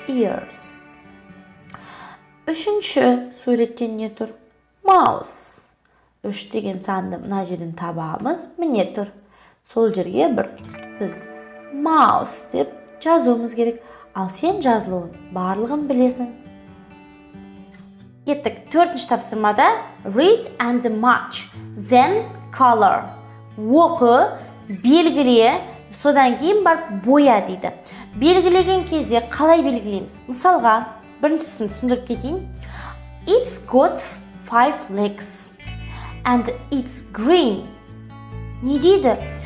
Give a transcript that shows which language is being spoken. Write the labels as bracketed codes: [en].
[kk] Ears. Үшінші суреттен не тұр? Mouse. 3 деген санды мына жерден табамыз. Міне тұр. Сол жерге біз mouse деп жазуымыз керек. Ал сен жазылуын барлығын білесің. Кеттік. 4-ші тапсырмада [en] read and match, then color. [kk] Оқы, белгіле, содан кейін барып боя дейді. Белгілеген кезде қалай белгілейміз? Мысалға, біріншісін түсіндіріп кетейін. [en] It's got 5 legs. And it's green. [kk] Не дейді?